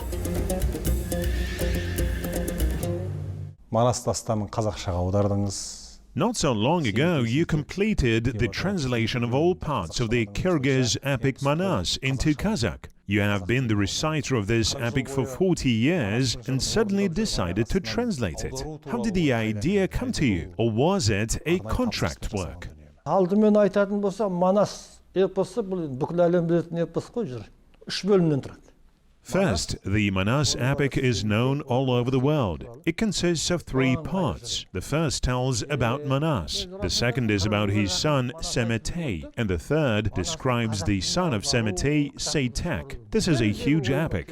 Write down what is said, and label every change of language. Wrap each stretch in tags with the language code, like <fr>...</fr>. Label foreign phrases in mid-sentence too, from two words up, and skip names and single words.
<en>Not so long ago, you completed the translation of all parts of the Kyrgyz epic Manas into Kazakh. You have been the reciter of this epic for 40 years and suddenly decided to translate it. How did the idea come to you, or was it a contract work?</en> <kk>Алдымен айтатын болса, Манас эпосы бұл бүкіл әлем білетін эпос қой жүр. 3 бөлімнен тұрады.</kk> <en>First, the Manas epic is known all over the world. It consists of 3 parts. The first tells about Manas, the second is about his son Semete, and the third describes the son of Semete, Seytek. This is a huge epic.</en>